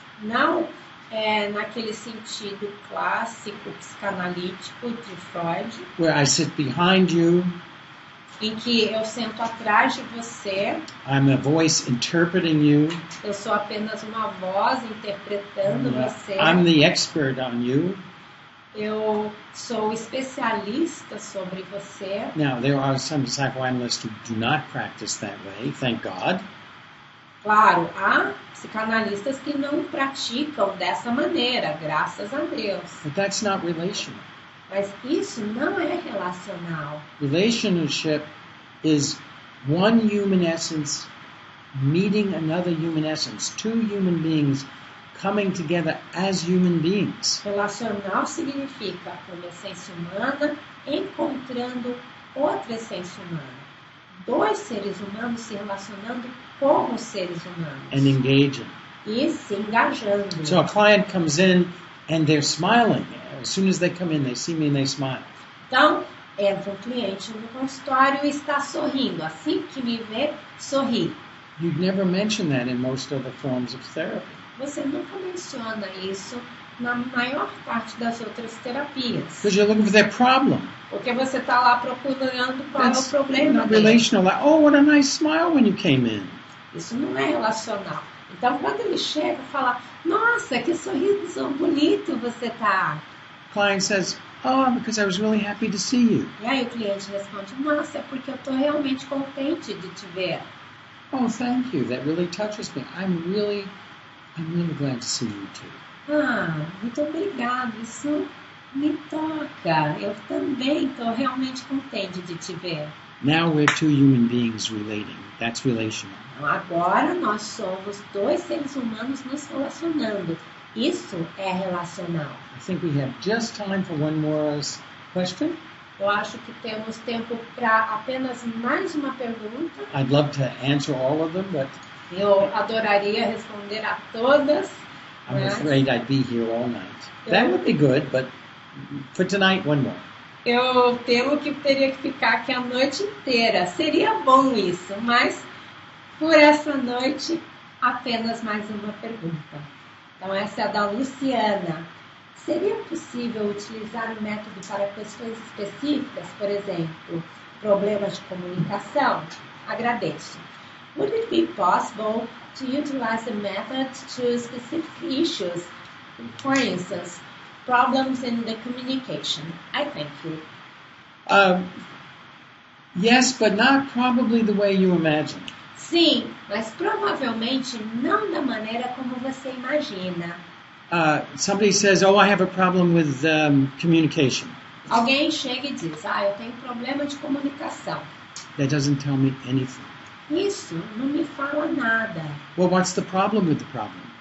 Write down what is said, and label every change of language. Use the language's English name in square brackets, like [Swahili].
[Portuguese] Não naquele sentido clássico psicanalítico de Freud, [English] where I sit behind you, [Portuguese] em que eu sento atrás de você, [English] I'm a voice interpreting you, [Portuguese] eu sou apenas uma voz interpretando você, [English] I'm the expert on you. [Portuguese] eu sou especialista sobre você. [English] Now, there are some psychoanalysts who do not practice that way, thank God. [Portuguese] Claro, há psicanalistas que não praticam dessa maneira, graças a Deus. [English] But that's not relational. [Portuguese] Mas isso não é relacional. [English] Relationship is one human essence meeting another human essence, two human beings coming together as human beings. [Portuguese] Relacional significa uma essência humana encontrando outra essência humana. Dois seres humanos se relacionando como seres humanos. [English] And engaging. [Portuguese] E se engajando. [English] So a client comes in and they're smiling. As soon as they come in, they see me and they smile. [Portuguese] Então, entra um cliente no consultório e está sorrindo. Assim que me vê, sorri. [English] You'd never mention that in most other forms of therapy. [Portuguese] Você nunca menciona isso na maior parte das outras terapias. [English] Because you're looking for that problem. [Portuguese] Porque você está lá procurando qual é o [English] That's [Portuguese] problema [English] not [Portuguese] dele. [English] relational. Like, oh, what a nice smile when you came in. [Portuguese] Isso não é relacional. Então, quando ele chega e fala, nossa, que sorriso bonito você tá. [English] Client says, oh, because I was really happy to see you. [Portuguese] E aí o cliente responde, nossa, é porque eu estou realmente contente de te ver. [English] Oh, thank you. That really touches me. I'm really glad to see you too. [Portuguese] Ah, muito obrigado. Isso me toca. Eu também estou realmente contente de te ver. [English] Now we're two human beings relating. That's relational. [Portuguese] Então, agora nós somos dois seres humanos nos relacionando. Isso é relacional. [English] I think we have just time for one more question. [Portuguese] Eu acho que temos tempo para apenas mais uma pergunta. [English] I'd love to answer all of them, but [Portuguese] Eu adoraria responder a todas. [English] I'm [Portuguese] mas [English] afraid I'd be here all night. That would be good, but for tonight, one more. [Portuguese] Eu temo que teria que ficar aqui a noite inteira. Seria bom isso, mas por essa noite, apenas mais uma pergunta. Então, essa é a da Luciana. Seria possível utilizar o método para questões específicas, por exemplo, problemas de comunicação? Agradeço. [English] Would it be possible to utilize the method to specific issues? For instance, problems in the communication. I thank you. Yes, but not probably the way you imagine. [Portuguese] Sim, mas provavelmente não da maneira como você imagina. [English] Somebody says, oh, I have a problem with communication. [Portuguese] Alguém chega e diz, eu tenho problema de comunicação. [English] That doesn't tell me anything. [Portuguese] Isso não me fala nada. [English] Well, what's the problem with the problem?